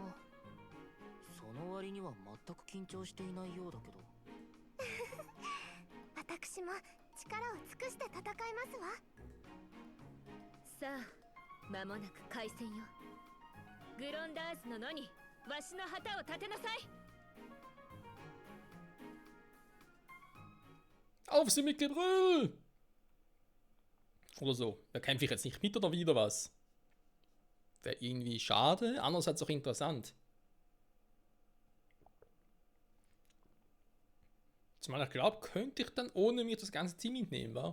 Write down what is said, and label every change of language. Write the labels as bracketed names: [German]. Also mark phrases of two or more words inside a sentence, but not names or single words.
[Japanese] その割には全く緊張していないようだけど。私も力を尽くして戦いますわ。さあ、間もなく開戦よ。グロンダーズの野にわしの旗を立てなさい。 [German] Auf sie mit Gebrüll! Oder so. Da kämpfe ich jetzt nicht mit oder wieder was? Wäre irgendwie schade, andererseits auch interessant. Zumal ich glaube, könnte ich dann ohne mich das ganze Team mitnehmen, wa?